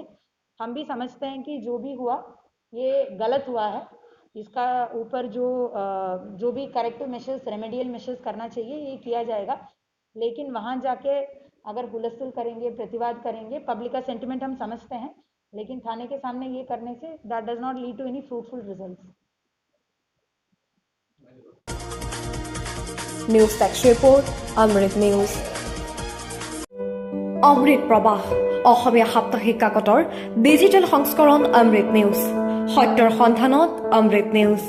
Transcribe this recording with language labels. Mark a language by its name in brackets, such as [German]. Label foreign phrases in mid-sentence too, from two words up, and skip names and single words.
[Hindi] हम भी समझते हैं कि जो भी हुआ ये गलत हुआ है, इसका ऊपर जो भी [English] corrective measures, remedial measures [Hindi] करना चाहिए ये किया जाएगा। लेकिन वहाँ जाके अगर हुलस्थुल करेंगे, प्रतिवाद करेंगे, पब्लिक का सेंटिमेंट हम समझते हैं, लेकिन थाने के सामने ये करने से [English] that does not lead to any fruitful results. news desk report, [Assamese] অমৃত নিউজ। অমৃত প্ৰবাহ অসমীয়া সাপ্তাহিক কাকতৰ ডিজিটেল সংস্কৰণ অমৃত নিউজ, সত্যৰ সন্ধানত অমৃত নিউজ।